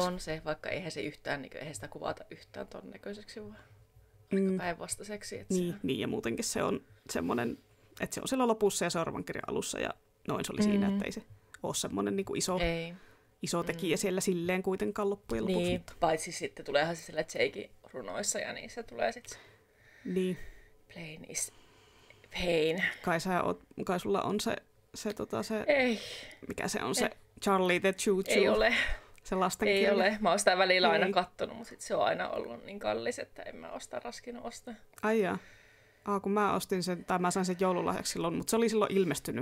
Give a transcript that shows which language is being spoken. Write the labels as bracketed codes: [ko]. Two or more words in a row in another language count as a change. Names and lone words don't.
[fi] On se, vaikka eihän se yhtään, eihän sitä kuvata yhtään ton näköiseksi, vaan aika päinvastaiseksi. Niin, ja muutenkin se on semmoinen, että se on siellä lopussa ja seuraavan kirjan alussa, ja noin se oli siinä, että ei se ole semmoinen niinku iso tekijä siellä silleen kuitenkaan loppujen lopuksi. Niin, paitsi sitten tuleehan se sillä Jakein runoissa, ja niin se tulee sitten [en] Plain is pain. [fi] Kai sulla on se ei. Mikä se on se Charlie the Choo-Choo? Ei ole. Se lastenkirja. Ei ole. Mä oon sitä välillä aina kattonut, mutta sit se on aina ollut niin kallis, että en mä osta raskinut ostaa. Ai jaa. Kun mä ostin sen, tai mä sain sen joululahjaksi silloin, mutta se oli silloin ilmestynyt.